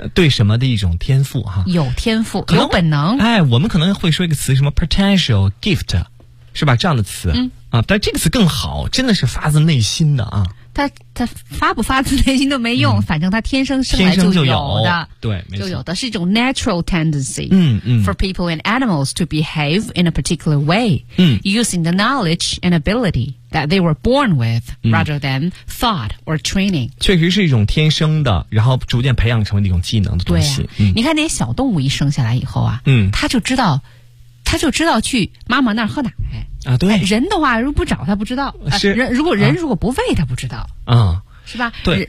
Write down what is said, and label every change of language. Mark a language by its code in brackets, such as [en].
[zh] 对什么的一种天赋哈？有天赋，有本能。我们可能会说一个词，什么 [en] potential gift， [zh] 是吧？这样的词。但这个词更好，真的是发自内心的啊。他发不发自内心都没用，反正他天生生来就有的，对，就有的，是一种 [en] natural tendency。 For people and animals to behave in a particular way， using the knowledge and ability that they were born with， rather than thought or training。 [zh] 确实是一种天生的，然后逐渐培养成为一种技能的东西。你看那些小动物一生下来以后啊，他就知道去妈妈那儿喝奶。对，人的话如果不找他不知道，如果人不喂他不知道，是吧？对，